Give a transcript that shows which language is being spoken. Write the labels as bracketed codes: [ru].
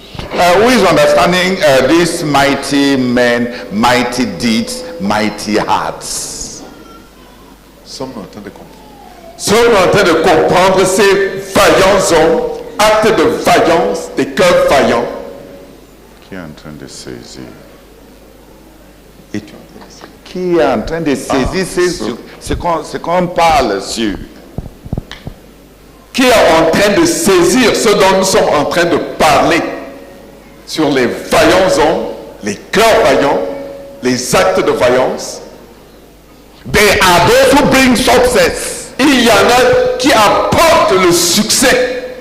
[en] Who is understanding these mighty men, mighty deeds, mighty hearts? [fr] Sommes en train de comprendre ces vaillants hommes, actes de vaillance, des cœurs vaillants. Qui est en train de saisir? Et tu Qui est en train de saisir ce qu'on parle sur? qui est en train de saisir ce dont nous sommes en train de parler sur les vaillants hommes, les cœurs vaillants, les actes de vaillance. [en] They are those who bring success. [fr] Il y en a qui apportent le succès,